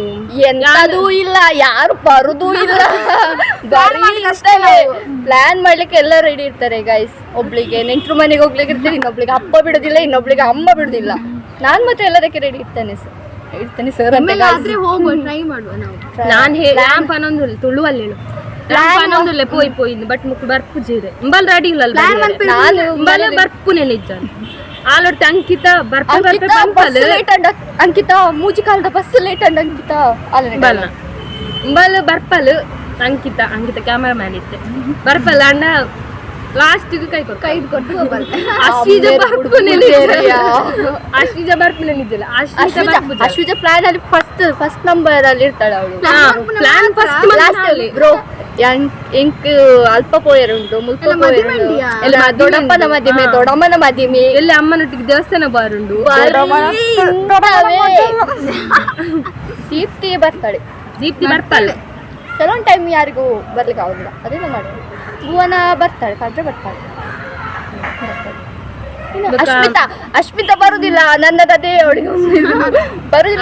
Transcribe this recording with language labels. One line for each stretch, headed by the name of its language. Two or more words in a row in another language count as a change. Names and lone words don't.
Kannada: ಎಂತದೂ ಇಲ್ಲ, ಯಾರು ಬರುದೂ ಇಲ್ಲ. ಪ್ಲಾನ್ ಮಾಡ್ಲಿಕ್ಕೆ ಎಲ್ಲ ರೆಡಿ ಇರ್ತಾರೆ ಗೈಸ್. ಒಬ್ಳಿಗೆ ನೆಂಟ್ರು ಮನೆಗೆ ಹೋಗ್ಲಿಕ್ಕೆ ಇರ್ತಾರೆ, ಇನ್ನೊಬ್ಳಿಗೆ ಅಪ್ಪ ಬಿಡೋದಿಲ್ಲ, ಇನ್ನೊಬ್ಳಿಗೆ ಅಮ್ಮ ಬಿಡುದಿಲ್ಲ. ನಾನ್ ಮತ್ತೆ ಎಲ್ಲದಕ್ಕೆ ರೆಡಿ ಇರ್ತೇನೆ ಸರ್. ಹೋಗುವ ಟ್ರೈ ಮಾಡುವ ನಾವು. ನಾನು ಲ್ಯಾಂಪ್ ಅನ್ನೊಂದು ತುಳುವಲ್ಲಿ ಹೇಳು ಅನ್ನೊಂದುಲ್ಲೆ
Tulu: ಪೋಯಿ ಬಟ್ ಮುಕ್ಕು ಬರ್ಪು ಜೀರೆ ಇಂಬಲ್ ರೆಡಿ ಇಲ್ಲ ಬರ್ಪುನೆ ನಿಜ. ಆಲೊಟ್ಟು ಅಂಕಿತಾ ಅಂಕಿತಾ ಮೂಜಿ ಕಾಲದ
English: bus late
Tulu: ಅಂಡ್ ಅಂಕಿತಾ ಇಂಬಲ್ ಬರ್ಪಲ್ ಅಂಕಿತಾ
English: camera man
Tulu: ಇತ್ತೆ ಬರ್ಪಲ್ ಅಣ್ಣ ಲಾಸ್ಟ್ ಕೈ ಕೊಟ್ಟು ಅಶ್ವಿಜ ಬರ್ಪುನೆ ನಿಜಲ್ಲ.
Kannada: ಅಶ್ವಿಜ ಪ್ಲಾನ್ ಅಲ್ಲಿ
English: first number
Kannada: ಅಲ್ಲಿ ಇರ್ತಾಳೆ ಅವಳು.
English: plan first
Tulu: ಬ್ರೋ ಎಂಕ್ ಅಲ್ಪ ಪೋಯರುಂಟು, ಮುಲ್ಪ ಪೋಯರುಂಟು, ದೊಡ್ಡಪ್ಪನ ಮದಿಮೆ, ದೊಡ್ಡಮ್ಮನ ಮದಿಮೆ, ಎಲ್ಲಿ ಅಮ್ಮನೊಟ್ಟಿಗೆ ದೇವಸ್ಥಾನ ಬಾರುಂಡು.
Kannada: ದೀಪ್ತಿ ಬರ್ತಾಳೆ. ಕೆಲವೊಂದು ಟೈಮ್ ಯಾರಿಗೂ ಬರ್ಲಿಕ್ಕೆ ಆಗುದಿಲ್ಲ, ಅದೇನು ಮಾಡಿ ಭುವನ ಬರ್ತಾಳೆ, ಕಾದ್ರೆ ಬರ್ತಾಳೆ. ಅಶ್ಮಿತಾ ಬರುದಿಲ್ಲ, ನನ್ನದೇ ಅವಳಿಗೆ ಬರುದಿಲ್ಲ.